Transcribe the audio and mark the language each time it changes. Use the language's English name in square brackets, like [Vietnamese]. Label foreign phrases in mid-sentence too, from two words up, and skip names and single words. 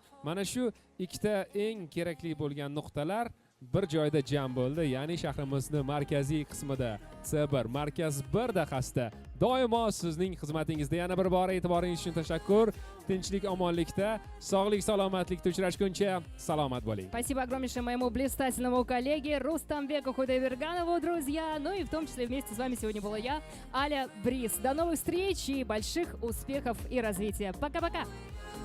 [Uzbek] Mana shu ikkita eng kerakli bo'lgan nuqtalar bir joyda jam bo'ldi, ya'ni shahrimizni markaziy qismida C1 Markaz 1 dahasida doimo sizning xizmatingizda. Yana bir bor e'tiboringiz uchun tashakkur. Tinchlik, omonlikda, sog'lik, salomatlikda uchrashguncha salomat bo'ling. [Russian] Спасибо огромнейшее моему блистательному коллеге Рустамбеку Худайберганову, друзья. Ну и в том числе вместе с вами сегодня была я, Аля Бриз. До новых встреч и больших успехов и развития. Пока-пока!